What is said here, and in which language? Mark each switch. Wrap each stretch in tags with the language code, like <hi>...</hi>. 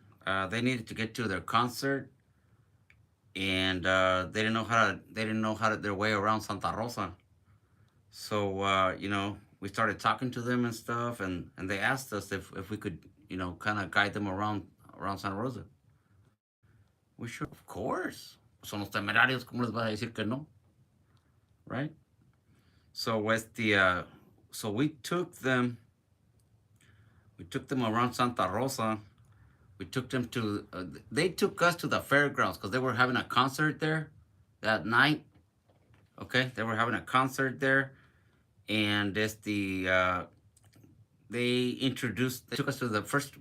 <en>They needed to get to their concert, and they didn't know how to their way around Santa Rosa. So we started talking to them and stuff, and they asked us if we could kind of guide them around Santa Rosa. We sure, of course.</en> <es>Son los temerarios, ¿cómo les vas a decir que no?</es> <en>Right? So so we took them around Santa Rosa. We took them to they took us to the fairgrounds because they were having a concert there that night. Okay, they were having a concert there, and they took us to the first.</en>